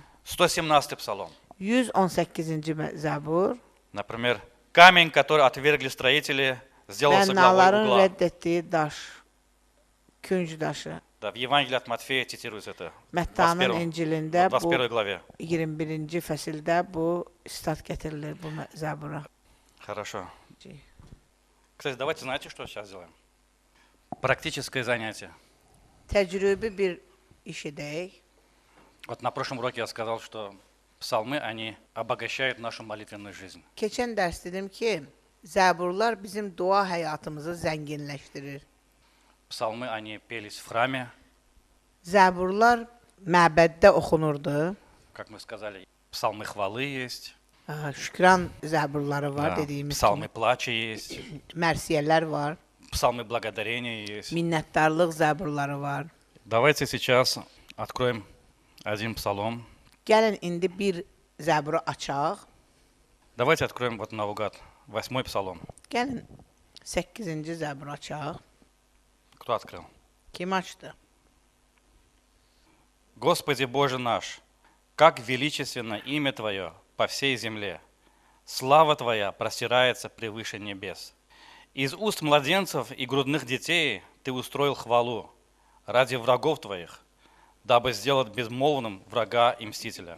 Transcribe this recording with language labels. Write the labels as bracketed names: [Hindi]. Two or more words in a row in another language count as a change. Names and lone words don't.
[Russian] 117-й псалом. [Azerbaijani] 118-ci Zəbur. [Russian] Например, камень, который отвергли строители, сделался главой [Azerbaijani] Bənnaların [Russian] угла. [Azerbaijani] rədd etdiyi daş, künc daşı. [Russian] Да, в Евангелии от Матфея цитируется это. В [Azerbaijani] Məttanın 21 İncilində bu [Russian] 21 главе. [Azerbaijani] 21-ci fəsildə bu sitat gətirilir bu Zəbura. [Russian] Хорошо. Кстати, давайте, знаете, что сейчас сделаем? Практическое занятие. [Azerbaijani] Təcrübi bir iş edək. [Russian] Вот на прошлом уроке я сказал, что псалмы, они обогащают нашу молитвенную жизнь. [Azerbaijani] Keçən dərs dedim ki, Zəburlar bizim dua həyatımızı zənginləşdirir. [Russian] Псалмы, они пелись в храме, [Azerbaijani] Zəburlar məbəddə oxunurdu. [Russian] как мы сказали, псалмы хвалы есть, [Azerbaijani] Şükran zəburları var [Russian] да, [Azerbaijani] dediyimiz [Russian] псалмы [Azerbaijani] kimi. [Russian] плача есть, [Azerbaijani] Mərsiyələr var, [Russian] псалмы благодарения есть. [Azerbaijani] minnətdarlıq zəburları var. [Russian] Давайте сейчас откроем один псалом. [Azerbaijani] Gəlin indi bir zəburu açaq. [Russian] Давайте откроем вот наугад 8-й псалом. [Azerbaijani] Gəlin 8-ci zəburu açaq. [Russian] Кто открыл? [Azerbaijani] Kim açdı? [Russian] Господи Боже наш, как величественно имя Твое по всей земле. Слава Твоя простирается превыше небес. Из уст младенцев и грудных детей Ты устроил хвалу ради врагов Твоих, дабы сделать безмолвным врага и мстителя.